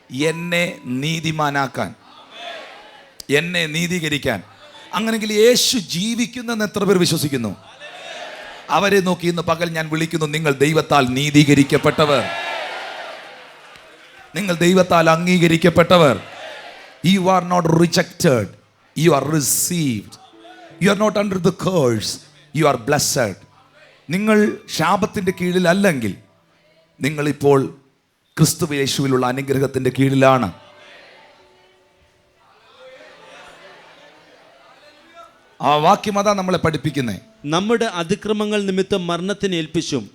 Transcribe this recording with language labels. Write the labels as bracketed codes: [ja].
[ml] എന്നെ നീതിമാനാക്കാൻ, എന്നെ നീതീകരിക്കാൻ. അങ്ങനെങ്കിൽ യേശു ജീവിക്കുന്നെന്ന് എത്ര പേർ വിശ്വസിക്കുന്നു? അവരെ നോക്കി ഇന്ന് പകൽ ഞാൻ വിളിക്കുന്നു, നിങ്ങൾ ദൈവത്താൽ നീതീകരിക്കപ്പെട്ടവർ, നിങ്ങൾ ദൈവത്താൽ അംഗീകരിക്കപ്പെട്ടവർ. [en] You are not rejected, you are received. You are not under the curse, you are blessed. [ml] നിങ്ങൾ ശാപത്തിൻ്റെ കീഴിലല്ലെങ്കിൽ നിങ്ങളിപ്പോൾ ക്രിസ്തു യേശുവിലുള്ള അനുഗ്രഹത്തിൻ്റെ കീഴിലാണ്. ആ വാക്യം അതാ നമ്മളെ പഠിപ്പിക്കുന്നത്. നമ്മുടെ അതിക്രമങ്ങൾ നിമിത്തം മരണത്തിന് ഏൽപ്പിച്ചും